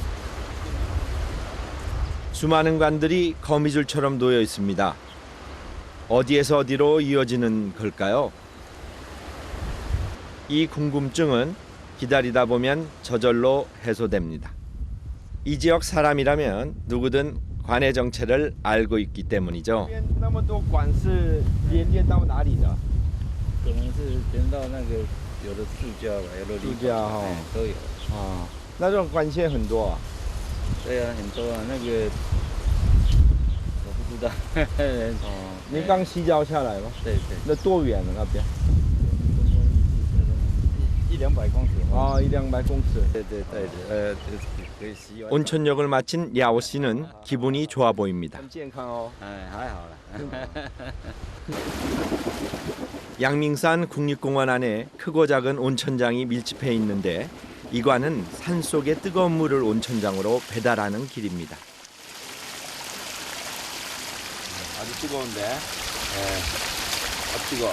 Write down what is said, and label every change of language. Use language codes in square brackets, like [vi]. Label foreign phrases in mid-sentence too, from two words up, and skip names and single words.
[ko] 수많은 관들이 거미줄처럼 놓여 있습니다. 어디에서 어디로 이어지는 걸까요? 이 궁금증은 기다리다 보면 저절로 해소됩니다. 이 지역 사람이라면 누구든 관의 정체를 알고 있기 때문이죠. [zh] 那么多管是连到哪里的？可能是连到那个有的住家吧，有的旅住家哈都有。啊，那这种管线很多啊。对啊，很多啊，那个我不知道。哦，您刚西郊下来吗？对对，那多远了那边？ 100-200公尺。啊，100-200公尺。对对对，可以洗碗。 [ko] 온천역을 마친 야오 씨는 기분이 좋아 보입니다. [zh] 很健康哦。哎，还好啦。 [ko] 양밍산 국립공원 안에 크고 작은 온천장이 밀집해 있는데 이관은 산속의 뜨거운 물을 온천장으로 배달하는 길입니다. 아주 뜨거운데. 네. 뜨거.